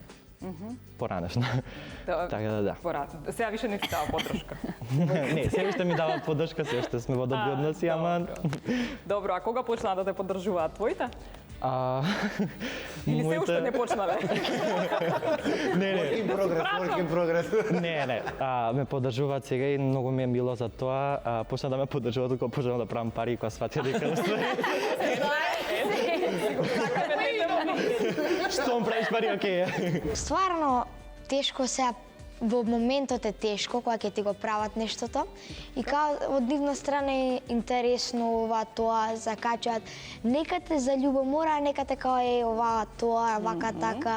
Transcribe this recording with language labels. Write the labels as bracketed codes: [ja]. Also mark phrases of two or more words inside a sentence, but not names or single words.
[mk] Поранешно. Така да. Сега више не ти дава поддршка. Не, се уште ми дава поддршка, се уште сме во добри односи, ама... Добро, а кога почнаа да те поддржуваат твоите? Или се уште не почнале? Не. [en] Work in progress. [mk] Не. Ме поддржуваат сега и многу ми е мило за тоа. Почна да ме поддржуваат кога почнав да правам пари и кога сватија дека што правиш пари, окей. Стварно тешко сега во моментот е тешко кога ќе ти го прават нештото и као од нивна страна е интересно ова тоа закачаат нека те за љубомора, нека те као е ова тоа, вака така.